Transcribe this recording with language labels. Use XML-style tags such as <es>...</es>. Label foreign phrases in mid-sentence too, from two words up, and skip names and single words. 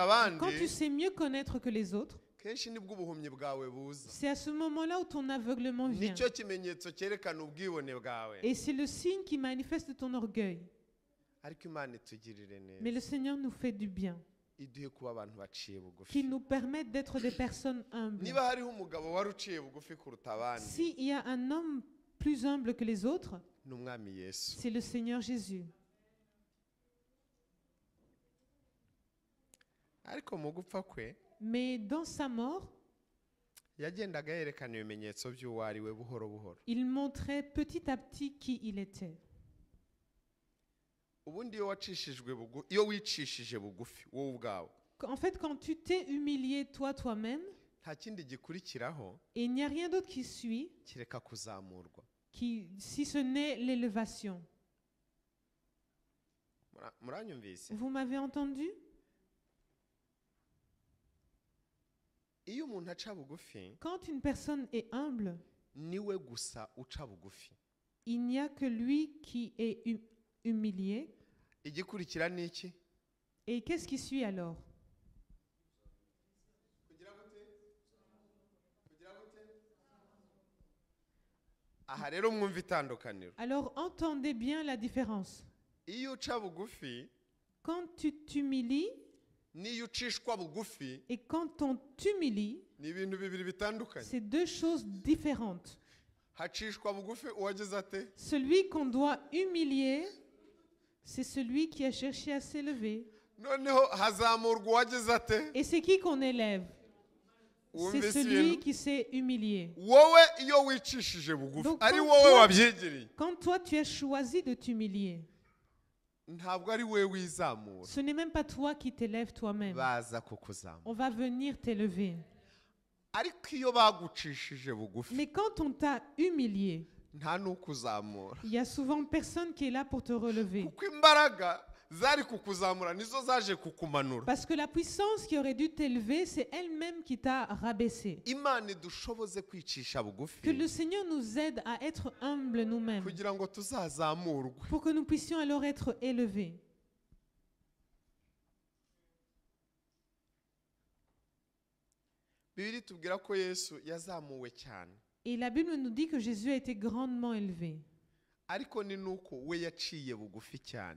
<fr>quand tu</fr> <rw>abandi,</rw> <fr>sais mieux connaître que les autres,</fr> <rw>kenshi nibwo ubuhumyi bwawe buza.</rw> <fr>c'est à ce moment-là où ton aveuglement vient.</fr> <rw>Nicyo kimenyetso cyerekana ubwibone bwawe.</rw> <fr>Et c'est le signe qui manifeste ton orgueil.</fr> <rw>Ariko Imana itugirire</rw> <fr>Mais</fr> <rw>neza,</rw> <fr>le Seigneur nous fait du bien,</fr> <rw>iduhe kuba abantu baciye bugufi.</rw> <fr>qui nous permettent d'être des personnes humbles.</fr> <rw>Niba hariho umugabo wari uciye bugufi kuruta abandi,</rw> <fr>S'il y a un homme plus humble que les autres,</fr> <rw>ni umwami Yesu.</rw> <fr>c'est le Seigneur Jésus.</fr> <rw>Ariko mu gupfa kwe</rw> <fr>Mais dans sa mort,</fr> <rw>yagendaga yerekana ibimenyetso by'uwo ari we buhoro buhoro.</rw> <fr>il montrait petit à petit qui il était.</fr> <rw>Ubundi iyo wicishije bugufi wowe ubwawe,</rw> <fr>En fait, quand tu t'es humilié toi-même,</fr> <rw>nta kindi gikurikiraho</rw> <fr>et il n'y a rien d'autre qui suit,</fr> <rw>kireka kuzamurwa.</rw> <fr>si ce n'est l'élévation.</fr> <rw>Muranyumvise?</rw> <fr>Vous m'avez entendu?</fr> <rw>Iyo umuntu aca bugufi,</rw> <fr>Quand une personne est humble,</fr> <rw>niwe gusa uca bugufi.</rw> <fr>il n'y a que lui qui est humilié.</fr> <rw>Igikurikira ni iki?</rw> <fr>Et qu'est-ce qui suit alors?</fr> <rw>Aha rero mwumva itandukaniro.</rw> <fr>Alors entendez bien la différence.</fr> <rw>Iyo uca bugufi</rw> <fr>Quand tu t'humilies</fr> <rw>n'iyo ucishwa bugufi</rw> <fr>et quand on t'humilie,</fr> <rw>ni ibintu bibiri bitandukanye.</rw> <fr>c'est deux choses différentes.</fr> <rw>Hacishwa bugufi uwagize ate?</rw> <fr>Celui qu'on doit humilier, c'est celui qui a cherché à s'élever.</fr> <rw>Noneho hazamurwa uwagize ate?</rw> <fr>Et c'est qui qu'on élève? C'est</fr> <rw>Wumvise</rw> <fr>celui</fr> <rw>ibintu?</rw> <fr>qui s'est humilié.</fr> <rw>Wowe iyo wicishije bugufi</rw> <fr>Donc,</fr> <rw>ari</rw> <fr>quand</fr> <rw>wowe</rw> <fr>toi-</fr> <rw>wabyegereye,</rw> <fr>Quand toi tu as choisi de t'humilier,</fr> <rw>ntabwo ari we wizamura,</rw> <fr>ce n'est même pas toi qui t'élèves toi-même.</fr> <rw>baza kukuzamura.</rw> <fr>On va venir t'élever.</fr> <rw>Ariko iyo bagucishije bugufi</rw> <fr>Mais quand on t'a humilié,</fr> <rw>nta n'ukuzamura,</rw> <fr>il y a souvent personne qui est là pour te relever.</fr> <rw>kuko imbaraga zari kukuzamura nizo zaje kukumanura.</rw> <fr>Parce que la puissance qui aurait dû t'élever, c'est elle-même qui t'a rabaissé.</fr> <rw>Imana idushoboze kwicisha</rw> <fr>Que</fr> <rw>bugufi</rw> <fr>le Seigneur nous aide à être humbles nous-mêmes,</fr> <rw>kugira ngo tuzazamurwe.</rw> <fr>pour que nous puissions alors être élevés.</fr> <rw>Bibiri tubwira ko Yesu yazamuwe cyane,</rw> <fr>Et la Bible nous dit que Jésus a été grandement élevé.</fr> <rw>ariko ni nuko we yaciye bugufi cyane.</rw>